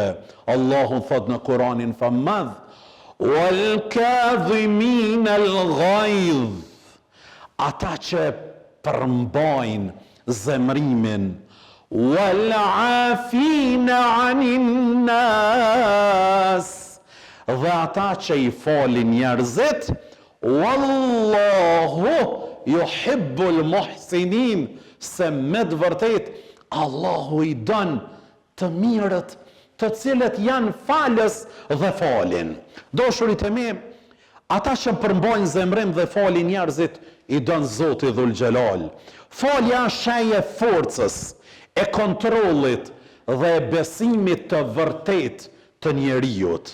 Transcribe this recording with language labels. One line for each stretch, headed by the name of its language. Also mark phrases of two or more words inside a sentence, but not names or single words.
Albanian: Allahu thot në Kur'anin famadh:
Arabic: والكاظمين الغيظ,
Albanian: ata që përmbajnë zemrimin,
Arabic: والعافين عن الناس,
Albanian: dhe ata që i falin njerëzit,
Arabic: والله يحب المحسنين,
Albanian: se me të vërtet Allahu i don të mirët, të cilët janë falës dhe falin. Dashurit e mi, ata që përmbajnë zemrim dhe falin njerëzit, i don Zoti
Arabic: ذو الجلال.
Albanian: Falja është shaj e forcës, e kontrollit dhe e besimit të vërtet të njeriut.